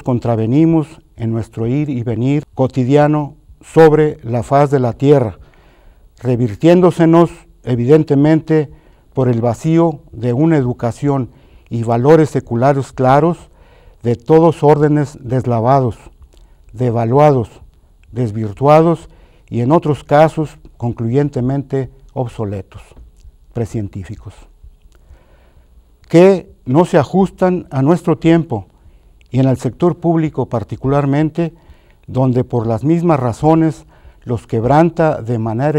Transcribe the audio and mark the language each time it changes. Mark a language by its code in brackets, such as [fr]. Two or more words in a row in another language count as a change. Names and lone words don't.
[es] contravenimos en nuestro ir y venir cotidiano sobre la faz de la tierra, revirtiéndosenos evidentemente por el vacío de una educación y valores seculares claros de todos órdenes deslavados, devaluados, desvirtuados y en otros casos concluyentemente obsoletos, precientíficos, que no se ajustan a nuestro tiempo y en el sector público particularmente, donde por las mismas razones los quebranta de manera